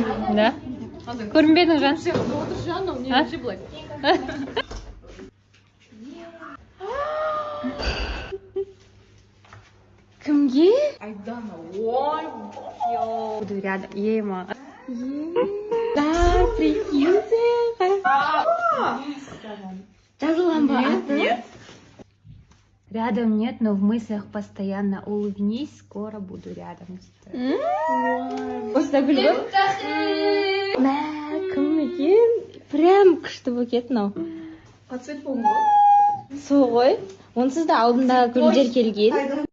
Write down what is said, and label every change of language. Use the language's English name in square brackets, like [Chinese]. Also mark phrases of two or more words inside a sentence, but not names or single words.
[Kazakh] Да? Көрінбедің, Жан? Кімге? Айдана, ой, [Russian] Буду рядом. Ема. Да, прикиньте. [Kazakh] Жазылған ба? [Russian] Нет. Рядом нет, но в мыслях постоянно улыбнись, скоро буду рядом. [Kazakh] Осында гүл ғой? Мә, кім екен? Прям күшті бөкет мынау. Қацет болың ғой? Сол ғой. Онсыз да алдында гүлдер келген.